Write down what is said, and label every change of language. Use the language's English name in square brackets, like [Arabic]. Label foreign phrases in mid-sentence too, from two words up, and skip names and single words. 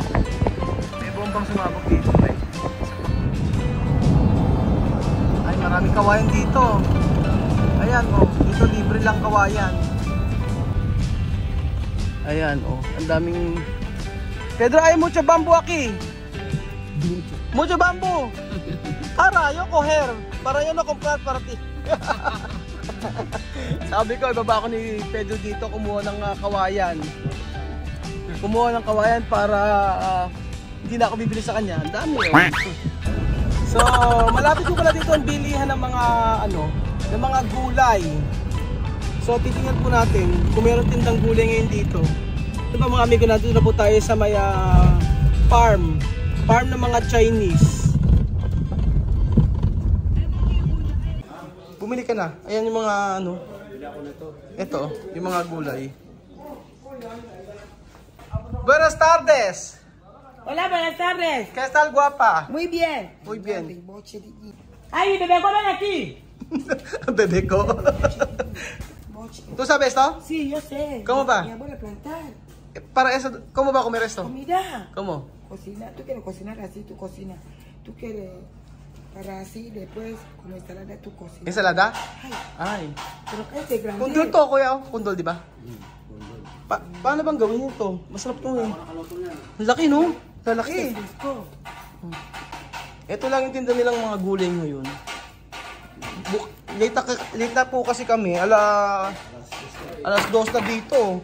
[Filipino] May bombang sumabog dito eh. Ay, maraming kawayan dito. Ayan oh, dito libre lang kawayan. Ayan oh, ang daming... [Spanish] Pedro, ay mucho bambu aquí. Mucho bambu. Para yo coger, para yo no comprar para ti. [Filipino] Sabi ko, ibaba ako ni Pedro dito, kumuha ng kawayan. Kumuha ng kawayan para hindi na ako bibili sa kanya. Ang dami oh. So, malapit ko pala dito ang bilihan ng mga ng mga gulay. So, titingnan po natin kung meron tindang gulay ngayon dito. Ito ba mga amigo natin, na po tayo sa may farm ng mga Chinese. Bumili ka na. Ayan yung mga ito, yung mga gulay. [Spanish] Buenas tardes. Hola, buenas tardes. ¿Qué tal, guapa? Muy bien. Muy bien. Ay, bebé, ven aquí. Bebé ko. ¿Tú sabes esto? Sí, yo sé. ¿Cómo va? Mi abuela plantar. Para eso, ¿cómo va a comer esto? Comida. ¿Cómo? Cocina. Tú quieres cocinar así, tú cocina. Tú quieres para así, después como ensalada tú cocinas. Ensalada? Ay. Ay. Pero este es grande. [Filipino] Kundol to, kuya. Kundol, di ba? Paano bang gawin ito? Masarap to eh. Ang laki, no? Lalaki. Ito lang yung tinda nilang mga gulay ngayon. Late na po kasi kami. Alas 2 na dito.